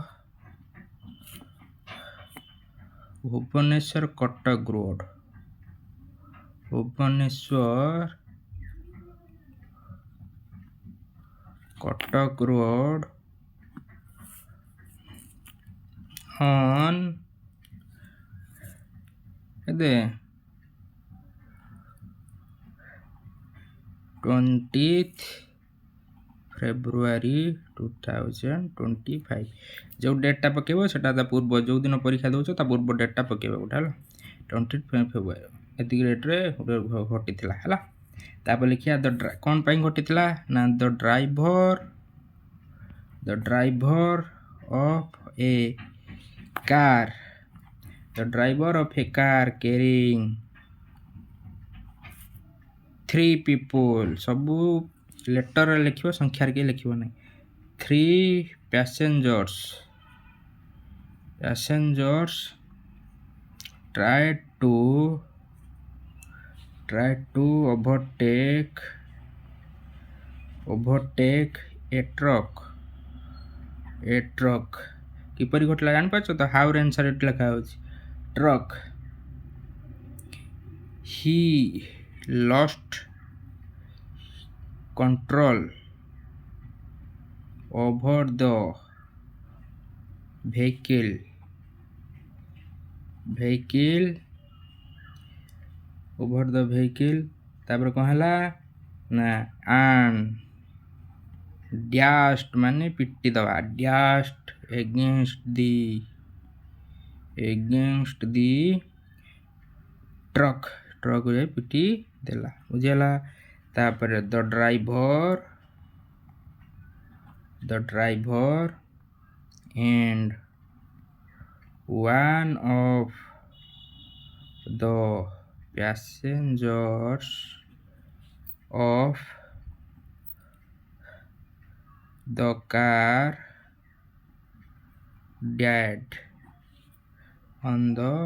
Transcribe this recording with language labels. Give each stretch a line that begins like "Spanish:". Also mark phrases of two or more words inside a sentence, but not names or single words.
English: Bhubaneswar Cuttack Road on 20th February 2025।
Odia: ଯେଉଁ ଡେଟ୍ଟା ପକେଇବ ସେଟା ତା ପୂର୍ବ, ଯେଉଁଦିନ ପରୀକ୍ଷା ଦେଉଛ ତା ପୂର୍ବ ଡେଟ୍ଟା ପକେଇବ ଗୋଟେ ହେଲା 20th February। ଏତିକି ଡେଟ୍ରେ ଗୋଟେ ଘଟିଥିଲା ହେଲା। ତାପରେ ଲେଖିବା କ'ଣ ପାଇଁ ଘଟିଥିଲା ନା
English: the driver of a car carrying 3 people।
Odia: ସବୁ ଲେଟରରେ ଲେଖିବ, ସଂଖ୍ୟାରେ କେହି ଲେଖିବ ନାହିଁ।
English: 3 passengers tried to overtake a truck।
Odia: କିପରି ଘଟିଲା ଜାଣିପାରୁଛ ତ? ହାଉର ଆନ୍ସର୍ ଏଠି ଲେଖା ହେଉଛି ଟ୍ରକ୍।
English: he lost control over the
Odia: vehicle ତାପରେ କ'ଣ ହେଲା ନା
English: and dashed
Odia: ମାନେ ପିଟି ଦେବା,
English: dashed against the truck
Odia: ଯାଇ ପିଟି ଦେଲା। ବୁଝିହେଲା।
English: ତାପରେ the driver and one of the passengers of the car died on the